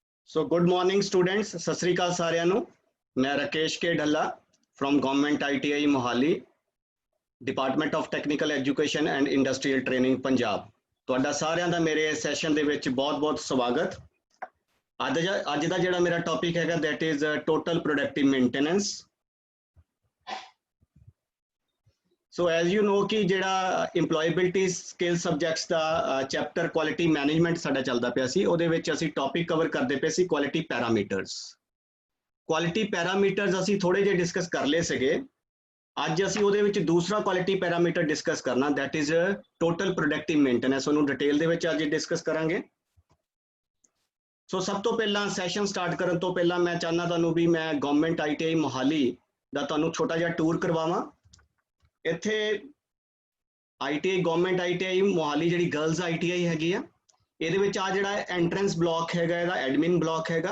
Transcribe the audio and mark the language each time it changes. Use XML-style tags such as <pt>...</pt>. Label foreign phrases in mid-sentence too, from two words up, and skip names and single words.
<en>So good morning students,</en> <pa>ਸਤਿ ਸ੍ਰੀ ਅਕਾਲ ਸਾਰਿਆਂ ਨੂੰ।</pa> <hi>मैं राकेश के ढल्ला</hi> <en>from Government ITI मोहाली, Department of Technical Education and Industrial Training पंजाब।</en> <pa>ਤੁਹਾਡਾ ਸਾਰਿਆਂ ਦਾ ਮੇਰੇ ਸੈਸ਼ਨ ਦੇ ਵਿੱਚ ਬਹੁਤ-ਬਹੁਤ ਸਵਾਗਤ। ਅੱਜ ਦਾ ਜਿਹੜਾ ਮੇਰਾ ਟੌਪਿਕ ਹੈਗਾ</pa> <en>that is total productive maintenance। So as you know</en> <pa>कि ਜਿਹੜਾ</pa> <en>employability skill subjects</en> <pa>ਦਾ</pa> <en>chapter quality management</en> <pa>ਸਾਡਾ ਚੱਲਦਾ ਪਿਆ ਸੀ, ਉਹਦੇ ਵਿੱਚ ਅਸੀਂ ਟੌਪਿਕ ਕਵਰ ਕਰਦੇ ਪਏ ਸੀ</pa> <en>quality parameters। quality parameters</en> <pa>ਅਸੀਂ ਥੋੜੇ ਜਿਹੇ ਡਿਸਕਸ ਕਰ ਲਏ ਸੀਗੇ। ਅੱਜ ਅਸੀਂ ਉਹਦੇ ਵਿੱਚ ਦੂਸਰਾ</pa> <en>quality parameter</en> <pa>ਡਿਸਕਸ ਕਰਨਾ</pa> <en>that is total productive maintenance।</en> <pa>ਉਹਨੂੰ ਡਿਟੇਲ ਦੇ ਵਿੱਚ ਅੱਜ ਡਿਸਕਸ ਕਰਾਂਗੇ। ਸੋ ਸਭ ਤੋਂ ਪਹਿਲਾਂ</pa> <en>session start</en> <pa>ਕਰਨ ਤੋਂ ਪਹਿਲਾਂ ਮੈਂ ਚਾਹੁੰਦਾ ਤੁਹਾਨੂੰ ਵੀ ਮੈਂ ਗਵਰਨਮੈਂਟ ITI ਮੋਹਾਲੀ ਦਾ ਤੁਹਾਨੂੰ ਛੋਟਾ ਜਿਹਾ ਟੂਰ ਕਰਵਾਵਾਂ। ਇੱਥੇ ITI ਗਵਰਨਮੈਂਟ ITI ਮੋਹਾਲੀ ਜਿਹੜੀ ਗਰਲਜ਼ ITI ਹੈਗੀ ਆ, ਇਹਦੇ ਵਿੱਚ ਆ ਜਿਹੜਾ</pa> <en>entrance block</en> <pa>ਹੈਗਾ ਇਹਦਾ</pa> <en>admin block</en> <pa>ਹੈਗਾ।</pa>